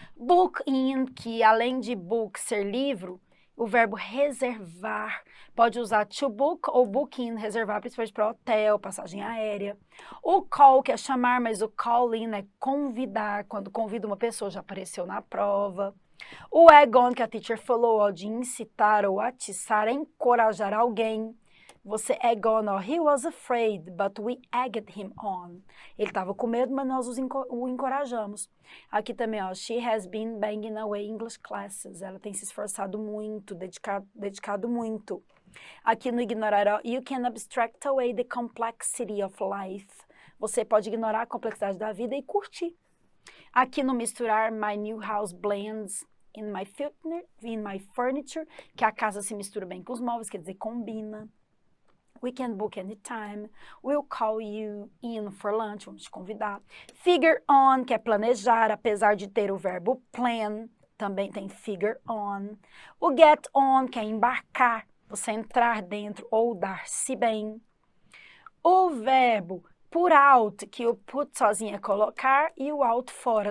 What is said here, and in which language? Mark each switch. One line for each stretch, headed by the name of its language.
Portuguese: Book in, que além de book ser livro, o verbo reservar, pode usar to book ou book in, reservar principalmente para hotel, passagem aérea. O call, que é chamar, mas o call in é convidar, quando convida uma pessoa, já apareceu na prova. O egg on, que a teacher falou, ó, de incitar ou atiçar, é encorajar alguém. Você
English: egg on, ó, he was afraid, but we egged him on.
Portuguese: Ele estava com medo, mas nós o encorajamos. Aqui também, ó,
English: she has been banging away English classes.
Portuguese: Ela tem se esforçado muito, dedicado muito. Aqui no ignorar, ó,
English: you can abstract away the complexity of life.
Portuguese: Você pode ignorar a complexidade da vida e curtir. Aqui no misturar,
English: my new house blends in my furniture,
Portuguese: que a casa se mistura bem com os móveis, quer dizer, combina.
English: We can book anytime. We'll call you in for lunch.
Portuguese: Vamos te convidar. Figure on, que é planejar, apesar de ter o verbo plan, também tem figure on. O get on, que é embarcar, você entrar dentro ou dar-se bem. O verbo put out, que o put sozinho é colocar e o out fora.